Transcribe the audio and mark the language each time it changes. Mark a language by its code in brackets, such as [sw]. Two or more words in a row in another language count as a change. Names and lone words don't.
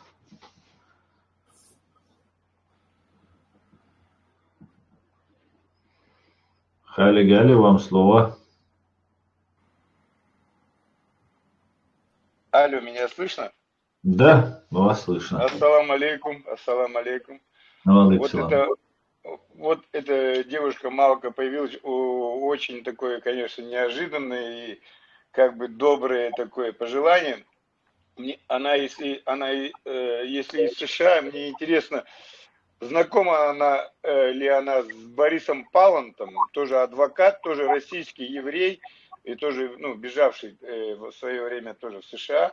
[ru] Хали Гали, вам слово. Алло, меня слышно? Да, вас слышно. [ar] السلام عليكم، السلام عليكم. [ru] Вот эта девушка Малка появилась, очень такое, конечно, неожиданное и как бы доброе такое пожелание. Она, если из США, мне интересно, знакома ли она с Борисом Палантом, тоже адвокат, тоже российский еврей, и тоже, ну, бежавший в свое время тоже в США.